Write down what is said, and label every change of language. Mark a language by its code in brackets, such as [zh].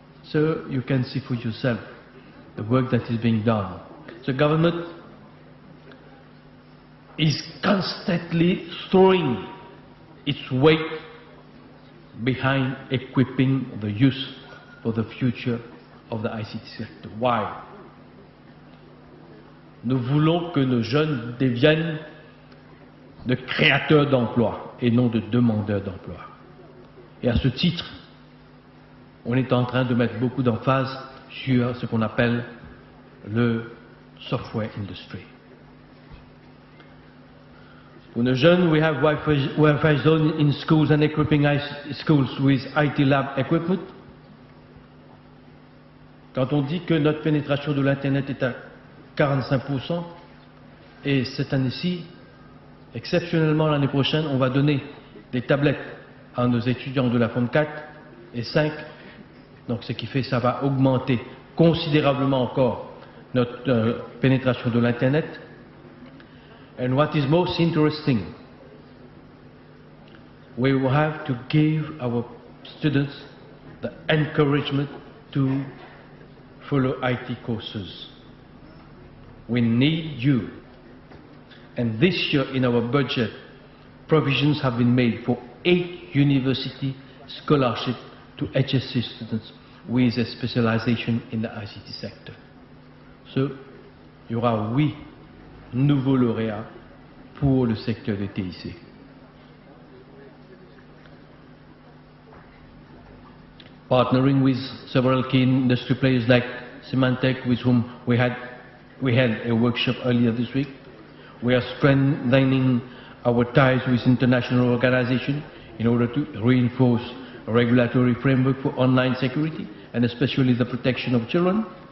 [en] So you can see for yourself the work that is being done. The government is constantly throwing its weight behind equipping the youth for the future of the ICT sector. Why? [fr] Nous voulons que nos jeunes deviennent de créateurs d'emplois et non de demandeurs d'emplois. Et à ce titre, on est en train de mettre beaucoup d'emphase sur ce qu'on appelle le software industry. [en] For the jeunes, we have Wi-Fi zone in schools and equipping schools with IT lab equipment. [fr] Quand on dit que notre pénétration de l'Internet est à 45%, et cette année-ci, exceptionnellement l'année prochaine, on va donner des tablettes à nos étudiants de la Forme 4 et 5, donc ce qui fait que ça va augmenter considérablement encore notre pénétration de l'Internet. [en] And what is most interesting, we will have to give our students the encouragement to follow IT courses. We need you. And this year in our budget, provisions have been made for 8 university scholarships to HSC students with a specialization in the ICT sector. [fr] So, il y aura 8 nouveaux lauréats pour le secteur des TIC. [en] Partnering with several key industry players like Symantec, with whom we had a workshop earlier this week. We are strengthening our ties with international organizations in order to reinforce a regulatory framework for online security and especially the protection of children.